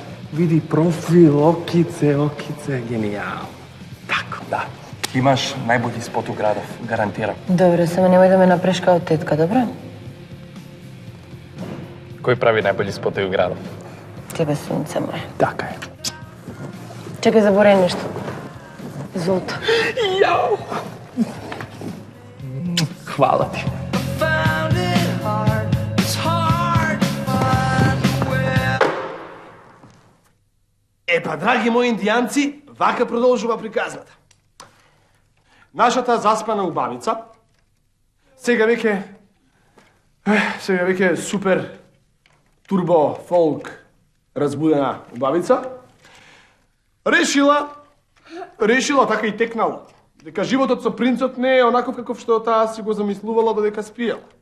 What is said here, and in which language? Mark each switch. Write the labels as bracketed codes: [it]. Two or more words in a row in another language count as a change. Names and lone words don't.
[hr] Vidi profil, okice, genijal. Tako, da. Imaš najbolji spot u gradu, garantiram. [sr] Dobro, samo nemoj da me napreš kao tetka, dobro? Koji pravi najbolji spot u gradu? Тебе, sunce moje. [mk] Така е. [hr] Čekaj, zaboravim nešto. Zolto. Hvala ti. [mk] Па, драги мои индијанци, вака продолжува приказната. Нашата заспана убавица, сега веќе супер турбо фолк разбудена убавица, решила така и текнала, дека животот со принцот не е онаков каков што таа си го замислувала додека спиела.